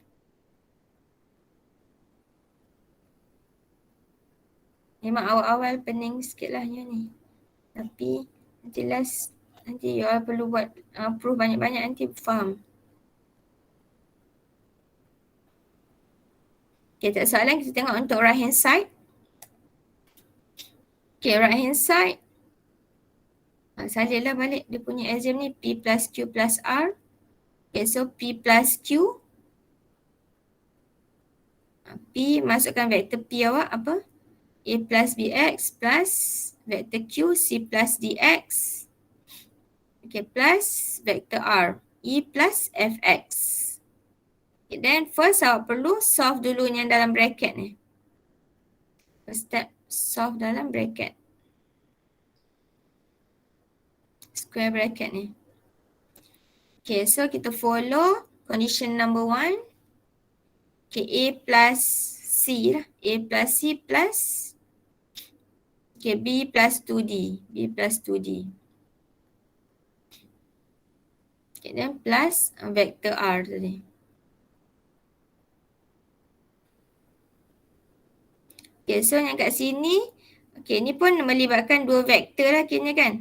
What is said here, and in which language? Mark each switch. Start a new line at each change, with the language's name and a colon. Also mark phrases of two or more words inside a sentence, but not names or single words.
Malay: Memang awal-awal pening sikit lah yang ni. Tapi nanti
English: you all
Malay: perlu buat proof banyak-banyak nanti faham. Okay, tak soalan, kita tengok untuk
English: right hand side. Okay, right hand side.
Malay: Salinlah balik dia punya exam ni P plus Q plus R. Okay, so P plus Q. P masukkan vektor P awak apa? A plus BX plus vektor Q C plus DX. Okay, plus vektor R E plus FX.
English: Okay, then first
Malay: awak perlu solve dulu yang dalam bracket ni.
English: First step, solve
Malay: dalam bracket.
English: Square bracket
Malay: ni. Okay, so kita
English: follow condition number
Malay: 1. Okay, A plus C lah. A plus C plus B plus 2D. B plus 2D.
English: Okay, then plus vector R
Malay: tadi. Okay, so yang kat sini, okay, ni pun melibatkan 2 vektor lah kira kan.